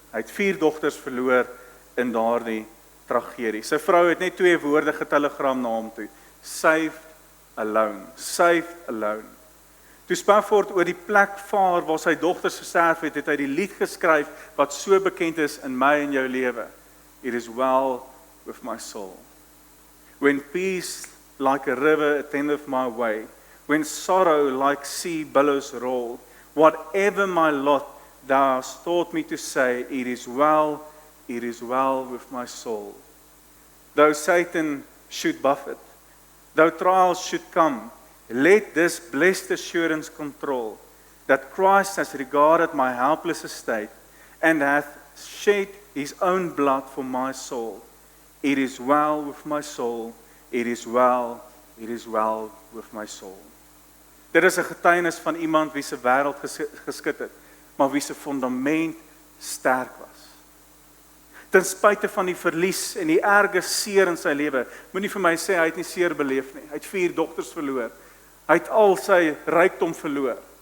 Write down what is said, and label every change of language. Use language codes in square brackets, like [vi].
[af] Hy het 4 dogters verloor in daardie tragedie. Sy vrou het net 2 woorde getelegram na hom toe: [en] saved alone, saved alone. [af] Toe Spafford oor die plek vaar waar sy dogters gesterf het, het hy die lied geskryf wat so bekend is in my en jou lewe. [en] It is well with my soul. When peace like a river attendeth my way, when sorrow like sea billows roll, whatever my lot, thou hast taught me to say, it is well it is well with my soul. Though Satan should buffet, though trials should come, let this blessed assurance control, that Christ has regarded my helpless estate, and hath shed his own blood for my soul. It is well with my soul, it is well with my soul. [af] Dit is 'n getuienis van iemand wie se wêreld geskit het, maar wie se fondament sterk was. Ten spyte van die verlies en die erge seer in sy lewe, moenie vir my sê hy het nie seer beleef nie. Hy het 4 dogters verloor. Hy het al sy rykdom verloor.